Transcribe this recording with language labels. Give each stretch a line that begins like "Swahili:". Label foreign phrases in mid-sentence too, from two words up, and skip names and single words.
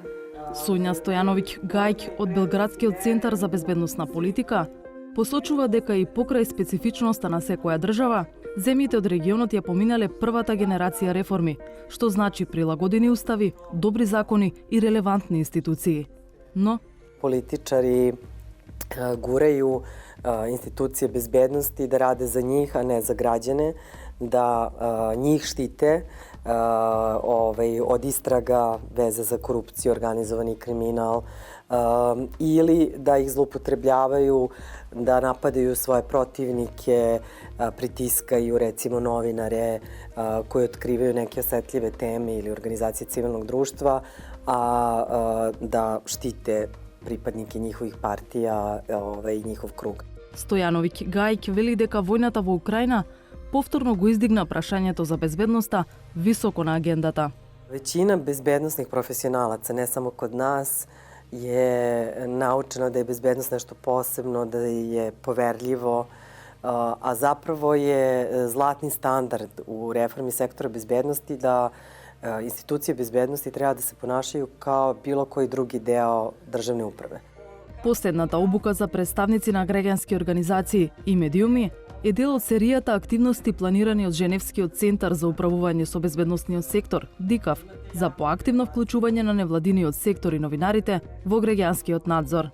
Macedonian: Сонја Стојановиќ Гајќ од Белградскиот центар за безбедносна политика посочува дека и покрај специфичноста на секоја држава, земјите од регионот ја поминале првата генерација реформи, што значи прилагодени устави, добри закони и релевантни институции.
Serbian: Но политичари гуреју институcije безбедности да раде за njih, a ne za građane, da njih štite od istraga veze za korupciju, organizovani kriminal ili da ih zloupotrebljavaju, da napadaju svoje protivnike, pritiskaju recimo novinare koji otkrivaju neke osetljive teme ili organizacije civilnog društva, a da štite pripadnike njihovih partija i njihov krug.
Macedonian: Стојановиќ Гајќ вели дека војната во Украина повторно го издигна прашањето за безбедноста високо на агендата.
Serbian: Većina bezbednosnih profesionalaca, ne samo kod nas, je naučeno da je bezbednost nešto posebno, da je poverljivo, a zapravo je zlatni standard u reformi sektora bezbednosti da institucije bezbednosti treba da se ponašaju kao bilo koji drugi deo državne uprave.
Macedonian: Последната обука за представници на граѓански организации и медиуми е дел од серијата активности планирани од Женевскиот центар за управување со безбедносниот сектор, ДИКАВ, за поактивно вклучување на невладиниот сектор и новинарите во граѓанскиот надзор.